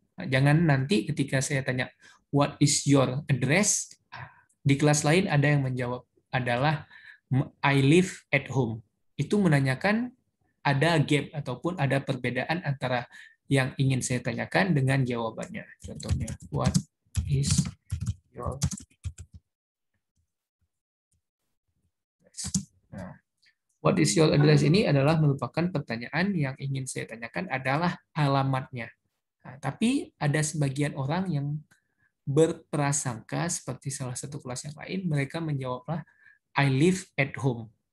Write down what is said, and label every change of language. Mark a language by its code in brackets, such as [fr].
[id] Nah, jangan nanti ketika saya tanya [en] what is your address, [id] di kelas lain ada yang menjawab adalah [en] I live at home. [id] Itu menanyakan ada gap ataupun ada perbedaan antara yang ingin saya tanyakan dengan jawabannya. Contohnya, [en] what is your address? [id] Nah, [en] what is your address [id] ini adalah merupakan pertanyaan yang ingin saya tanyakan adalah alamatnya. Nah, tapi ada sebagian orang yang berprasangka seperti salah satu kelas yang lain, mereka menjawablah [en] I live at home.